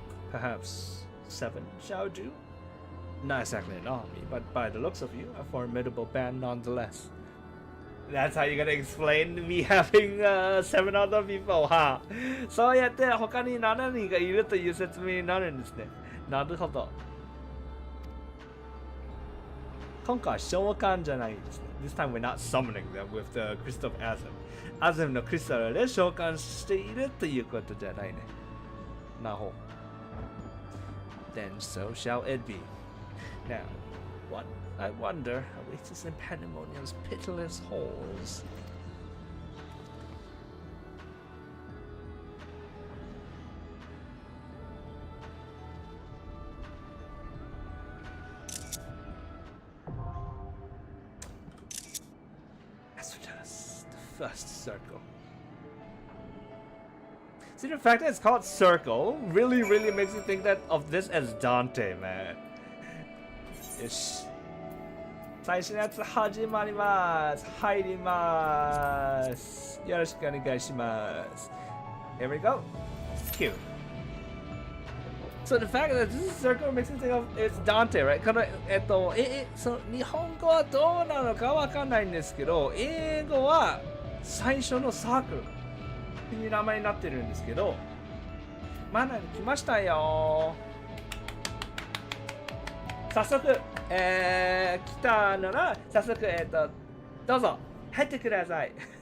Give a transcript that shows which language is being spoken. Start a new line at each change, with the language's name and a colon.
English: Perhaps 7 shall do? Not exactly an army, but by the looks of you, a formidable band nonetheless. That's how you're gonna explain me having 7 other people, huh?
Japanese: そうやって他に7人がいるという説明になるんですね。なるほど。今回は召喚じゃないんですね。
English: This time we're not summoning them with the Crystal of Azim.
Japanese: Azim のクリスタルで召喚しているということじゃないね。なるほど。
English: Then so shall it be. Now, what I wonder awaits us in Pandaemonium's pitiless halls. Asphodelos, the first circle. See, the fact that it's called Circle really makes me think that of this as Dante, man.
Japanese: よし。最初のやつ始まります。入ります。よろしくお願いします。
English: Here we go. Q. So the fact that this is Circle makes me think of it's Dante, right?
Japanese: このその日本語はどうなのかわかんないんですけど、英語は最初のサークルっていう名前になってるんですけど、マナに来ましたよ。早速、来たなら早速どうぞ入ってください。